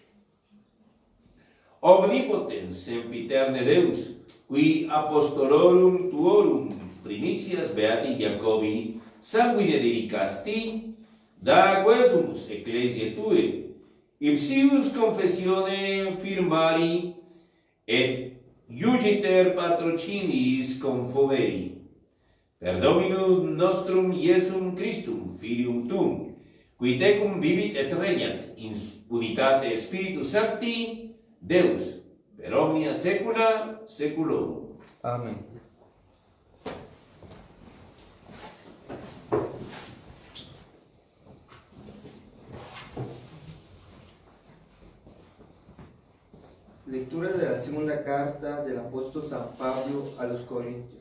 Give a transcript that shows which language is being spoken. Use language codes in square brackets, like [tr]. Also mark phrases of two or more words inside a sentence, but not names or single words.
[la] Omnipotens sempiterne Deus, qui apostolorum tuorum primitias beati Jacobi sanguine dedicasti, da quesumus ecclesiae tue, ipsius confessione firmari, et iugiter patrociniis confoveri. Per Dominum nostrum Iesum Christum, Filium tuum, qui tecum vivit et regnat in unitate Spiritus Sancti, Deus, per omnia saecula saeculorum. Amen. [es] Lectura de la segunda carta del apóstol San Pablo a los Corintios.